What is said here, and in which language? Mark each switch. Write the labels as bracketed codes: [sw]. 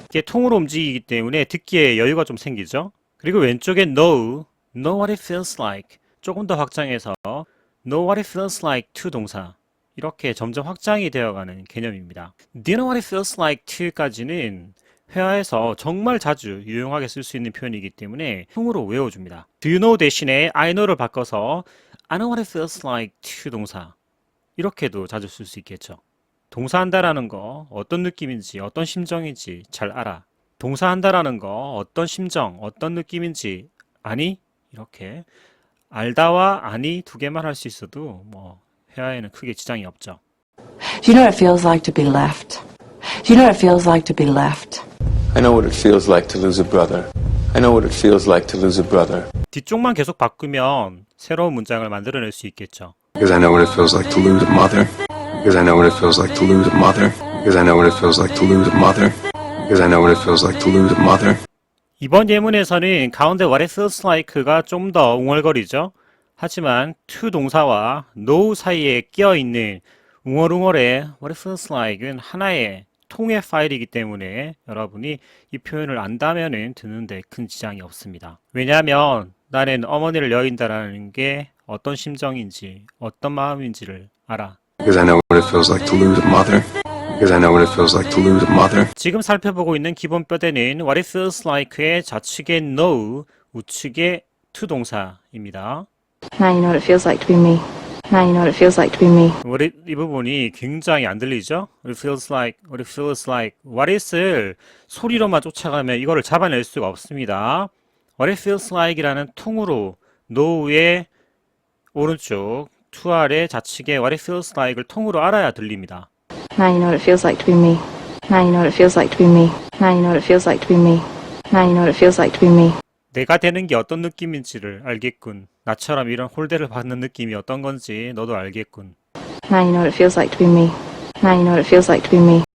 [ko] 이게 통으로 움직이기 때문에 듣기에 여유가 좀 생기죠. 그리고 왼쪽에 [en] know what it feels like [ko] 조금 더 확장해서 [en] know what it feels like to [ko] 동사 이렇게 점점 확장이 되어가는 개념입니다. [en] Do you know what it feels like to [ko] 까지는 회화에서 정말 자주 유용하게 쓸 수 있는 표현이기 때문에 통으로 외워줍니다. [en] Do you know [ko] 대신에 [en] I know [ko] 를 바꿔서 [en] I know what it feels like to [ko] 동사 이렇게도 자주 쓸 수 있겠죠. 동사한다라는 거 어떤 느낌인지 어떤 심정인지 잘 알아. 동사한다라는 거 어떤 심정 어떤 느낌인지 아니? 이렇게 알다와 아니 두 개만 할 수 있어도 뭐 회화에는 크게 지장이 없죠. [en] You know what it feels like to be left. You know what it feels like to be left. I know what it feels like to lose a brother. I know what it feels like to lose a brother. [ko] 뒤쪽만 계속 바꾸면 새로운 문장을 만들어낼 수 있겠죠. [en] Because I know what it feels like to lose a mother. Because I know what it feels like to lose a mother. Because I know what it feels like to lose a mother. Because I know what it feels like to lose a mother. [ko] 이번 예문에서는 가운데 [en] what it feels like [ko] 가 좀 더 웅얼거리죠. 하지만 to 동사와 know 사이에 끼어있는 웅얼웅얼의 [en] what it feels like [ko] 은 하나의 통의 파일이기 때문에 여러분이 이 표현을 안다면은 듣는데 큰 지장이 없습니다. 왜냐하면 나는 어머니를 여인다라는 게 어떤 심정인지 어떤 마음인지를 알아. [en] Because I know what it feels like to lose a mother. Because I know what it feels like to lose a mother. [ko] 지금 살펴보고 있는 기본 뼈대는 [en] what it feels like [ko] 의 좌측에 know, 우측에 to 동사입니다. [en] Now you know what it feels like to be me. Now you know what it feels like to be me. [ko] 이 부분이 굉장히 안 들리죠? [en] What it feels like, what it feels like. What it [ko] 을 소리로만 쫓아가면 이거를 잡아낼 수가 없습니다. [en] What it feels like [ko] 이라는 통으로 know의 오른쪽, to 아래 좌측에 [en] what it feels like [ko] 을 통으로 알아야 들립니다. [en] Now you know what it feels like to be me. Now you know what it feels like to be me. Now you know what it feels like to be me. Now you know what it feels like to be me. [ko] 내가 되는 게 어떤 느낌인지를 알겠군. 나처럼 이런 홀대를 받는 느낌이 어떤 건지 너도 알겠군. [en] Now you know what it feels like to be me. Now you know what it feels like to be me.